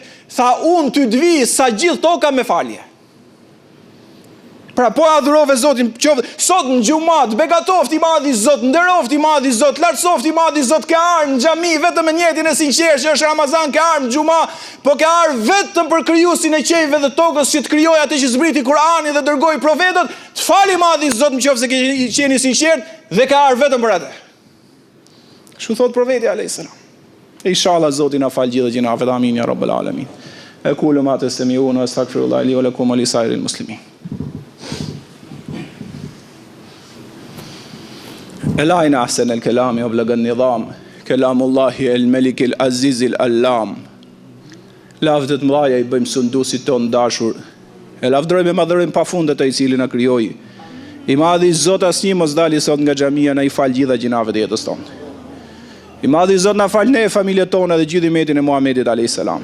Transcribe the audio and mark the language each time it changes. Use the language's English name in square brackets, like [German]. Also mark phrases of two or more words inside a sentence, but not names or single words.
[Albanian] Tha unë ty të vi sa gjithë toka me falje. Pra po adhurove Zotin, sot në xhumat, begatoft i madhi Zot, nderoft i madhi Zot, lartësoft i madhi Zot, ke ardhur në xhami vetëm me njetin e sinqert që është Ramazan, ke ardhur në xhuma, po ke ardhur vetëm për krijuesin e qejve dhe tokës që të krijoi atë që zbriti Kur'anin dhe dërgoi profetët, të fali madhi Zot nëse ke qenë i sinqert dhe ke ardhur vetëm për atë. Kështu thot profeti [Arabic] عليه السلام. [Albanian] Inshallah Zoti na fal gjithë gjinafet, [Arabic] آمين يا رب العالمين. أقول ما تسمعون وأستغفر الله لي ولكم ولسائر المسلمين. الآن أحسن الكلام وأبلغ النظام كلام الله الملك العزيز الألام. [Albanian] Lavdët mëdha I bëjmë sunduesit ton dashur. E lavdërojmë me madhërim pafundet ai I cili na krijoi. I madhi Zot asnjë mos dali sot nga xhamia na I fal gjitha gjinavet e jetës tonë. I madhi Zot na fal ne, familjet tona dhe gjithë umetin e Muhamedit [Arabic] عليه السلام.